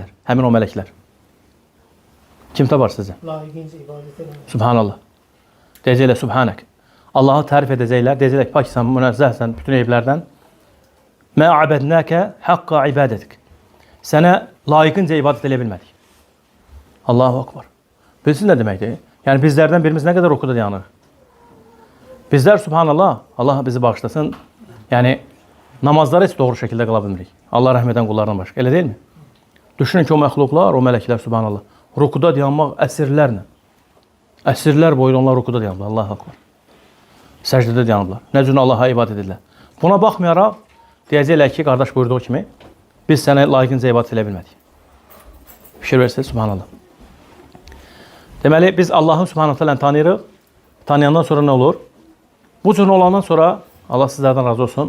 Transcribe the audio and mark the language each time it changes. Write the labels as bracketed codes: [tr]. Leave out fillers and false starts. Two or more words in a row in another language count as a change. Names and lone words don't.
[az] Həmin o mələklər. Kim tapar sizə? Layiqincə ibadət edin. Subhanallah. Deyəcəklər, Subhanək. Allahı tərif edəcəklər, deyəcəklər ki, paksan, münezzəhsən bütün eyiblərdən. [ar] ما عبدناك حق عبادتك. [az] Sənə layiqincə ibadət edə bilmədik. [ar] الله أكبر. [az] Bilirsiniz nə deməkdir? Yəni bizlərdən birimiz nə qədər rukuda dayanır? Bizlər, subhanallah, Allah bizi bağışlasın, yəni namazları heç doğru şəkildə qıla bilmirik. Allah rəhm edən qullardan başqa. Elə deyilmi? Düşünün ki, o məxluqlar, o mələklər, subhanallah, rukuda dayanmaq əsirlərlə. Əsirlər boyu onlar rukuda dayanırlar. [ar] الله أكبر. [az] Səcdədə dayanırlar. Nə cür Allaha ibadət edirlər. Buna baxmayaraq, deyəcəklər ki, qardaş buyurduğu kimi, biz sənə layiqincə ibadət edə bilmədik. Fikir verirsiniz, subhanallah. Deməli, biz Allahı [ar] سبحانه تعالى'nı [az] tanıyırıq. Tanıyandan sonra nə olur? Bu cür olandan sonra Allah sizlərdən razı olsun.